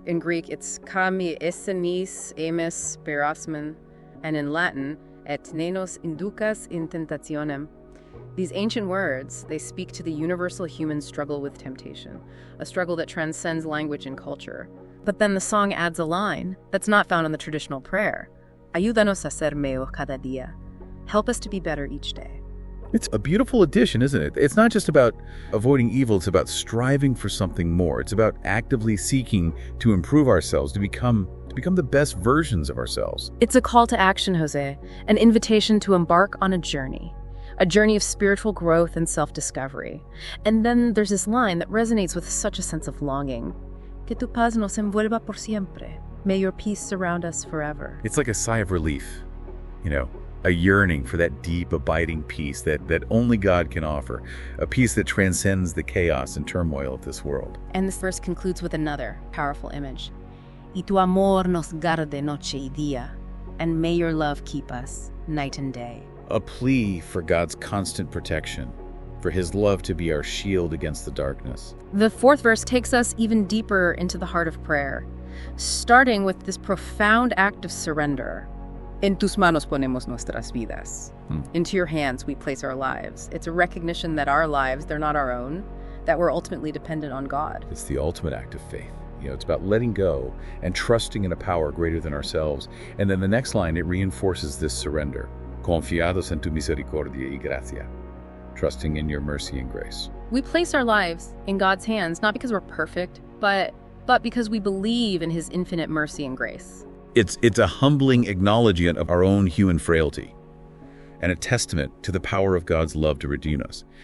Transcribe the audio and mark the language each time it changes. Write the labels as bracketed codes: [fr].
[en] In Greek, it's [el] kami essenis emes perasmen, [en] and in Latin, [la] et ne nos inducas in tentationem. [en] These ancient words, they speak to the universal human struggle with temptation, a struggle that transcends language and culture. But then the song adds a line that's not found in the traditional prayer. [es] Ayúdanos a ser mejor cada día. [en] Help us to be better each day. It's a beautiful addition, isn't it? It's not just about avoiding evil, it's about striving for something more. It's about actively seeking to improve ourselves, to become the best versions of ourselves. It's a call to action, Jose, an invitation to embark on a journey of spiritual growth and self-discovery. And then there's this line that resonates with such a sense of longing. [es] Que tu paz nos envuelva por siempre. [en] May your peace surround us forever. It's like a sigh of relief, a a yearning for that deep, abiding peace that only God can offer, a peace that transcends the chaos and turmoil of this world. And this verse concludes with another powerful image. [es] Y tu amor nos guarde noche y día, [en] and may your love keep us night and day. A plea for God's constant protection, for his love to be our shield against the darkness. The fourth verse takes us even deeper into the heart of prayer, starting with this profound act of surrender. [es] En tus manos ponemos nuestras vidas. [en] Into your hands we place our lives. It's a recognition that our lives, they're not our own, that we're ultimately dependent on God. It's the ultimate act of faith. It's about letting go and trusting in a power greater than ourselves. And then the next line, it reinforces this surrender. [es] Confiados en tu misericordia y gracia. [en] Trusting in your mercy and grace. We place our lives in God's hands, not because we're perfect, but because we believe in his infinite mercy and grace. It's a humbling acknowledgement of our own human frailty and a testament to the power of God's love to redeem us.